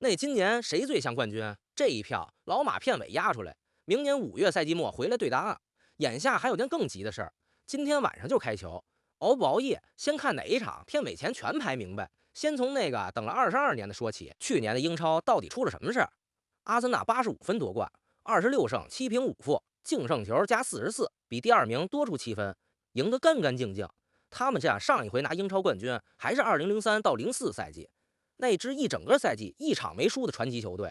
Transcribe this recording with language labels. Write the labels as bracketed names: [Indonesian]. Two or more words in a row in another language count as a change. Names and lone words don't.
[Chinese] 那今年誰最像冠軍？這一票，老馬片尾壓出來，明年5月賽季末回來對答案。眼下還有件更急的事兒，今天晚上就開球，熬不熬夜？先看哪一場，片尾前全排明白。先從那個等了22年的說起，去年的英超到底出了什麼事兒？阿森納85分夺冠，26勝7平5負，净勝球加44，比第2名多出7分，贏得干干淨淨。他們这樣上一回拿英超冠軍還是2003到04賽季，那支一整個賽季1場沒輸的傳奇球隊。